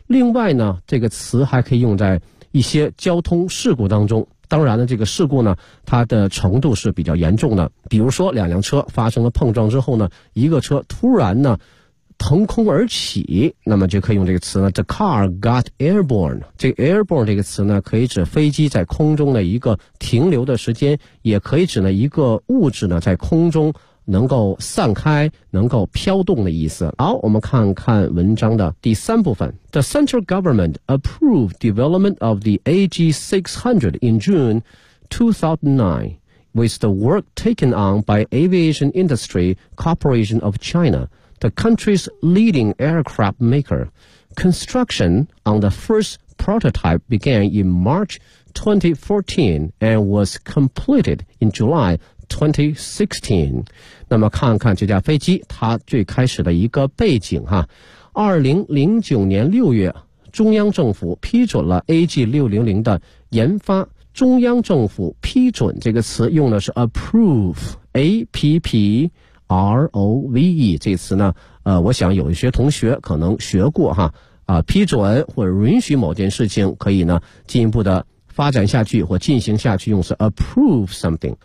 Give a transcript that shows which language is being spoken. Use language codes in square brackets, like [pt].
[zh] 另外呢，这个词还可以用在一些交通事故当中，当然呢，这个事故呢它的程度是比较严重的，比如说两辆车发生了碰撞之后呢，一个车突然呢腾空而起，那么就可以用这个词呢， [en] the car got airborne。 [zh] 这个 airborne 这个词呢可以指飞机在空中的一个停留的时间，也可以指呢一个物质呢在空中能够散开能够飘动的意思。好，我们看看文章的第三部分。 [en] The central government approved development of the AG600 in June 2009 with the work taken on by Aviation Industry Corporation of ChinaThe country's leading aircraft maker. Construction on the first prototype began in March 2014 and was completed in July 2016. [zh] 那么看看这架飞机它最开始的一个背景哈。 2009年6月中央政府批准了 AG600 的研发。中央政府批准这个词用的是 approve, APPROVE 这词呢，我想有一些同学可能学过哈，批准或者允许某件事情可以呢进一步的发展下去或进行下去，用是 approve something。